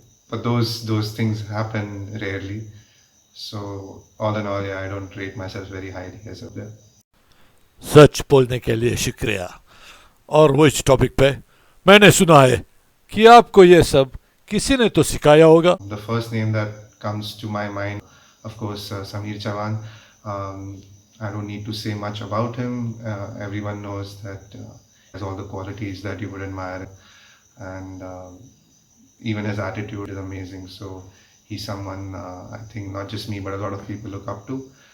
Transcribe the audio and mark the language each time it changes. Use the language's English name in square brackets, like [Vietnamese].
[English] But those things happen rarely. So all in all, yeah, I don't rate myself very highly as a player. [Hindi] सच बोलने के लिए शुक्रिया. और वो इस टॉपिक पे मैंने सुना है कि आपको ये सब किसी ने तो सिखाया होगा. [English] The first name that comes to my mind, of course, Sameer Chavan. I don't need to say much about him. Everyone knows that he has all the qualities that you would admire, and even his attitude is amazing. So he's someone I think not just me but a lot of people look up to.